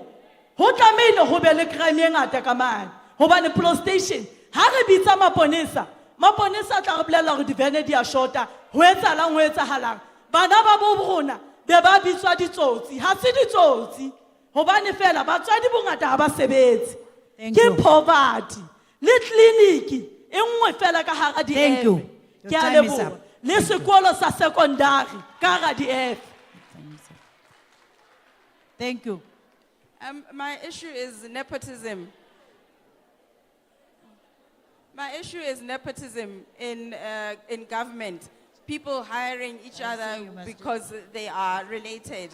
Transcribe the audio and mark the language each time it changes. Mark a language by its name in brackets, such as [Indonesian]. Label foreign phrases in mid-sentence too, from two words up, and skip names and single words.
[Southern Sotho] Ho tlamehile ho be le crime e ngata ka mane. Hobane police station ha re bitsa maponesa tla re bolella hore divene di a shota. Ho etsahalang. Bana ba bo rona be ba bitswa ditsotsi. Ha se ditsotsi. Hobane fela batswadi bongata ha ba sebetse. Ke poverty. Le clinic e nngwe fela ka hara di. [English] Thank you. [Southern Sotho] Ke a leboha. Le sekolo sa secondary ka hara di F. [English] Thank you. My issue is nepotism. My issue is nepotism in government. People hiring each other because they are related.